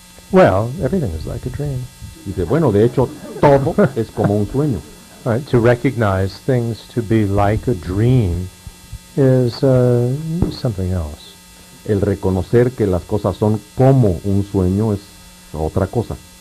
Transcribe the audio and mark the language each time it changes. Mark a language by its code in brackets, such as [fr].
[en] Well, everything is like a dream. [es] Dice, bueno, de hecho, todo es como un sueño. [en] Right? To recognize things to be like a dream is something else. [es] El reconocer que las cosas son como un sueño es otra cosa.